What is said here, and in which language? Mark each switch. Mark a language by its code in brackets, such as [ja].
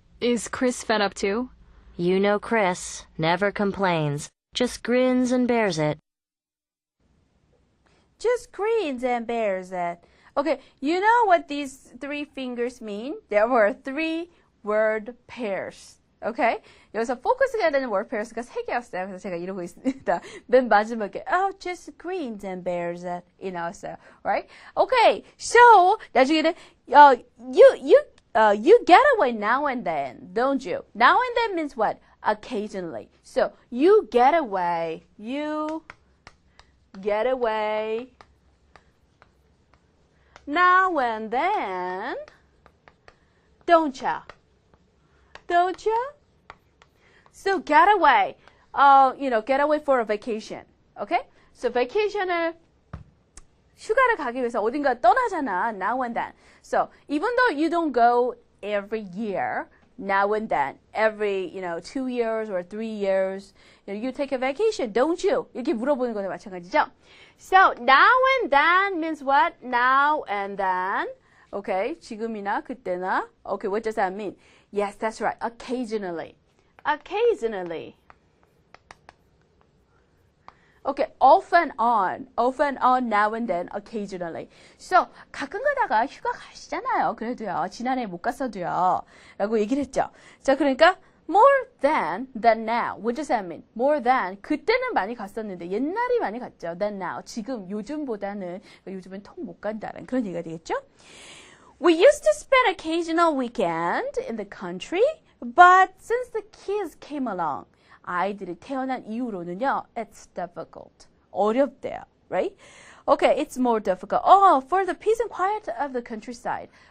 [en] Is Chris fed up too? You know Chris, never complains, just grins and bears it. Just grins and bears it. Okay, you know what these 3 fingers mean? There were 3 word pairs. Okay? [ko] 여기서 포커스가 되는 word pairs가 3개였어요. 그래서 제가 이러고 있습니다. 맨 마지막에 [en] just grins and bears it [ko] 이 나왔어요. [en] Right? Okay, so [ko] 나중에는 [en] you get away now and then, don't you? Now and then means what? occasionally. So you get away. You get away now and then. Don't ya? Don't ya? So get away. Get away for a vacation. Okay? [ko] So vacation을 휴가를 가기 위해서 어딘가 떠나잖아. [en] Now and then. So even though you don't go every year, now and then, every 2 years or 3 years, you take a vacation, don't you? [ko] 이렇게 물어보는 거나 마찬가지죠. [en] So now and then means what? Now and then. [ko] Okay, 지금이나 그때나. [en] Okay, what does that mean? Yes, that's right. Occasionally. Occasionally. Okay, off and on, now and then, occasionally. [ko] So, 가끔 가다가 휴가 가시잖아요. 그래도요, 지난해 못 갔어도요. 라고 얘기를 했죠. 자, 그러니까, [en] more than now. What does that mean? [ko] More than, 그때는 많이 갔었는데, 옛날이 많이 갔죠. [en] than now. [ko] 지금, 요즘보다는, 요즘은 통 못 간다는 그런 얘기가 되겠죠? [en] We used to spend occasional weekend in the country, but since the kids came along, [ko] 아이들이 태어난 이후로는요, [en] it's difficult. [ko] 어렵대요, [en] right? Okay, it's more difficult. Oh, for the peace and quiet of the countryside.